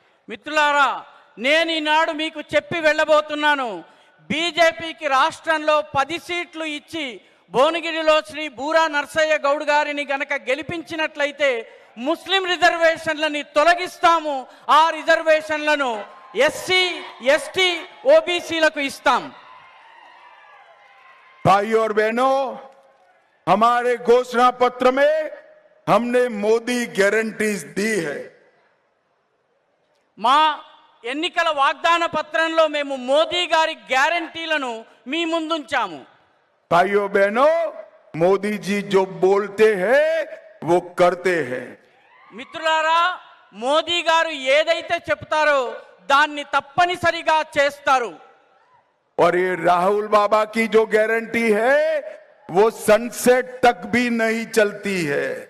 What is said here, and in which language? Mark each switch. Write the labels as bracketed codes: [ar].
[te] మిత్రులారా, నేను ఈనాడు మీకు చెప్పి వెళ్ళబోతున్నాను, బీజేపీకి రాష్ట్రంలో 10 సీట్లు ఇచ్చి భువనగిరిలో శ్రీ బూరా నర్సయ్య గౌడ్ గారిని గనక గెలిపించినట్లయితే ముస్లిం రిజర్వేషన్లని తొలగిస్తాము, ఆ రిజర్వేషన్లను ఎస్సీ, ఎస్టీ, ఓబీసీలకు ఇస్తాం। [hi] भाइयों और बहनों, हमारे घोषणा पत्र में हमने मोदी गारंटीज दी है। [te] మా ఎన్నికల వాగ్దాన పత్రంలో మేము మోదీ గారి గ్యారెంటీలను మీ ముందుంచాము। [hi] भाइयों बहनों, मोदी जी जो बोलते हैं वो करते हैं। [te] మిత్రులారా, మోదీ గారు ఏదైతే చెప్తారో దాన్ని తప్పనిసరిగా చేస్తారు। [hi] और ये राहुल बाबा की जो गारंटी है वो सनसेट तक भी नहीं चलती है।